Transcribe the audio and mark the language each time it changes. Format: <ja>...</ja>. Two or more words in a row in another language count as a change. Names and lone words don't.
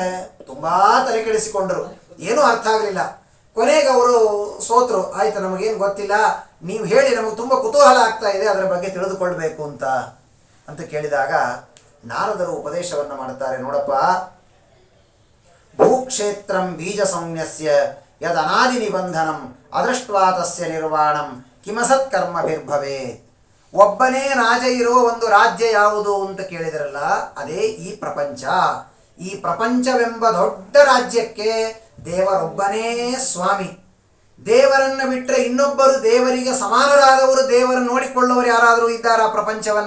<kn>ತುಂಬ ತಲೆ ಕೆಡಿಸಿಕೊಂಡರು, ಏನೂ ಅರ್ಥ ಆಗಲಿಲ್ಲ. ಕೊನೆಗೆ ಅವರು ಸೋತರು. ಆಯಿತು, ನಮಗೇನು ಗೊತ್ತಿಲ್ಲ, ನೀವು ಹೇಳಿ, ನಮಗೆ ತುಂಬ ಕುತೂಹಲ ಆಗ್ತಾ ಇದೆ, ಅದರ ಬಗ್ಗೆ ತಿಳಿದುಕೊಳ್ಬೇಕು ಅಂತ ಕೇಳಿದಾಗ ನಾರದರು ಉಪದೇಶವನ್ನು ಮಾಡ್ತಾರೆ.</kn> <sa>ನೋಡಪ್ಪ, ಭೂಕ್ಷೇತ್ರಂ ಬೀಜ ಸಂನ್ಯಸ್ಯ ಯದ್ ಅನಾದಿ ನಿಬಂಧನಂ ಅದೃಷ್ಟ್ವಾ ತಸ್ಯ ನಿರ್ವಾಣಂ ಕಿಮಸತ್ಕರ್ಮಭಿರ್ಭವೇ.</sa> <kn>ಒಬ್ಬನೇ ರಾಜ ಇರೋ ಒಂದು ರಾಜ್ಯ ಯಾವುದು ಅಂತ ಕೇಳಿದ್ರಲ್ಲ, ಅದೇ ಈ ಪ್ರಪಂಚ. ಈ ಪ್ರಪಂಚವೆಂಬ ದೊಡ್ಡ ರಾಜ್ಯಕ್ಕೆ ದೇವರೊಬ್ಬನೇ ಸ್ವಾಮಿ. ದೇವರನ್ನು ಬಿಟ್ಟರೆ ಇನ್ನೊಬ್ಬರು ದೇವರಿಗೆ ಸಮಾನರಾದವರು, ದೇವರು ನೋಡಿಕೊಳ್ಳುವವರು ಯಾರಾದರೂ ಇದ್ದಾರಾ ಪ್ರಪಂಚವನ್ನ?</kn>